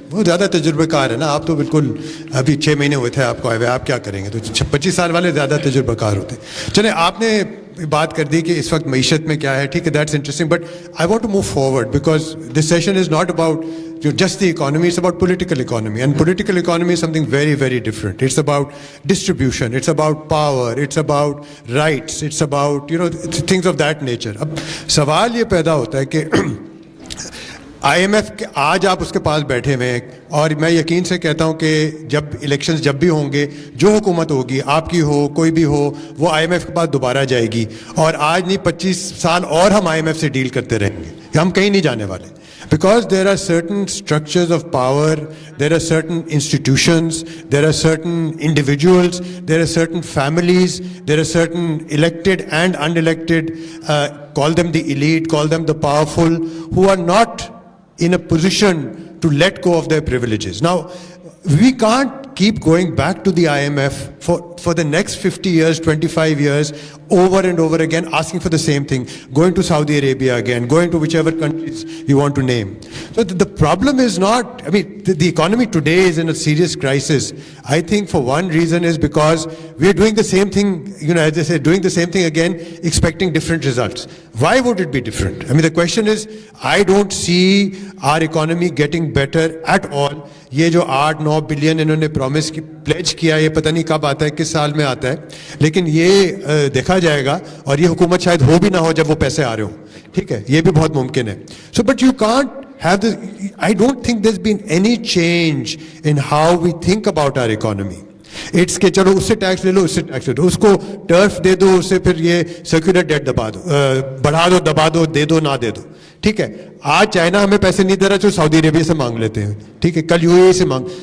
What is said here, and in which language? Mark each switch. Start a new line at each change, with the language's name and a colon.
Urdu: وہ زیادہ تجربے کار ہے نا, آپ تو بالکل ابھی 6 مہینے ہوئے تھے آپ کو آئے ہوئے, آپ کیا کریں گے, تو 25 سال والے زیادہ تجربہ کار ہوتے ہیں. چلیں, آپ نے بات کر دی کہ اس وقت معیشت میں کیا ہے, ٹھیک ہے,
English: That's interesting, but I want to move forward because this session is not about just the economy, it's about political economy, and political economy is something very, very different. It's about distribution, it's about power, it's about rights, it's about, things of that nature.
Urdu: اب سوال یہ پیدا ہوتا ہے کہ I am F آج آپ اس کے پاس بیٹھے ہوئے ہیں, اور میں یقین سے کہتا ہوں کہ جب الیکشنز جب بھی ہوں گے, جو حکومت ہوگی, آپ کی ہو کوئی بھی ہو, وہ آئی ایم ایف کے پاس دوبارہ جائے گی, اور آج نہیں 25 سال اور ہم آئی ایم ایف سے ڈیل کرتے رہیں گے, ہم کہیں نہیں جانے والے.
English: Because there are certain structures of power, there are certain institutions, there are certain individuals, there are certain families, there are certain elected and unelected, call them the elite, call them the powerful, who are not in a position to let go of their privileges. Now, we can't keep going back to the IMF for the next 50 years, 25 years, over and over again, asking for the same thing, going to Saudi Arabia again, going to whichever countries you want to name. So the problem is not, the economy today is in a serious crisis. I think for one reason is because we are doing the same thing, as I said, doing the same thing again, expecting different results. Why would it be different? The question is, I don't see our economy getting better at all.
Urdu: یہ جو 8-9 billion انہوں نے promise کی please کیا, یہ پتہ نہیں کب آتا ہے, کس سال میں آتا ہے, لیکن یہ دیکھا جائے گا, اور یہ حکومت شاید ہو بھی نہ ہو جب وہ پیسے آ رہے ہوں, ٹھیک ہے, یہ بھی بہت ممکن ہے.
English: So but you can't have this, I don't think there's been any change in how we think about our economy. It's
Urdu: کہ چلو اس سے ٹیکس لے لو, اس سے ٹیکس لے لو, اس کو ٹرف دے دو, اس سے پھر یہ سرکولر ڈیٹ دبا دو, بڑھا دو, دبا دو, دے دو, نہ دے دو, ٹھیک ہے. آج چائنا ہمیں پیسے نہیں دے رہا, جو سعودی عربیہ سے مانگ لیتے ہیں, ٹھیک ہے, کل یو اے ای سے مانگ.